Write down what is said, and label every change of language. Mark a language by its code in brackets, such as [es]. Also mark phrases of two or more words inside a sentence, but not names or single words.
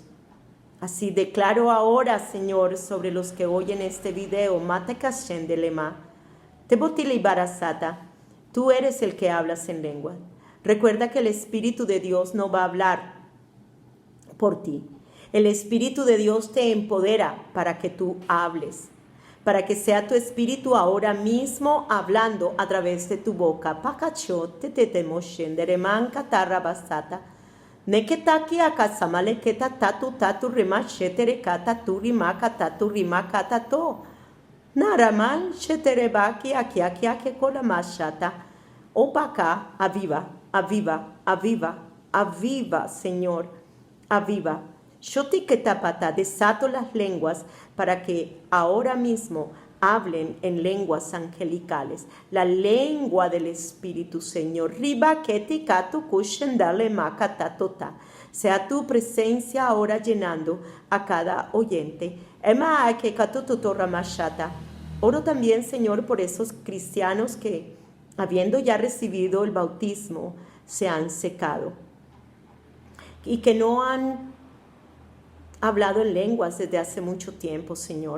[es] Así declaro ahora, Señor, sobre los que oyen este video, Mate Kashen de Lema, Tebotili Barasata, tú eres el que hablas en lengua. Recuerda que el Espíritu de Dios no va a hablar por ti. El Espíritu de Dios te empodera para que tú hables, para que sea tu espíritu ahora mismo hablando a través de tu boca. Pakachot tetemoshen dereman katarabasata. Neketaki akasamale keta tatu rima shetere kata tu rima kata to. Naraman sheterebaki akiake kolamashata. Opaka, aviva, Señor, aviva. Shotiketapata, desato las lenguas para que ahora mismo hablen en lenguas angelicales, la lengua del Espíritu, Señor. Riba ketikatu kushendale makatatota. Sea tu presencia ahora llenando a cada oyente. Ema kekatututoramashata. Oro también, Señor, por esos cristianos que, habiendo ya recibido el bautismo, se han secado y que no han hablado en lenguas desde hace mucho tiempo, Señor.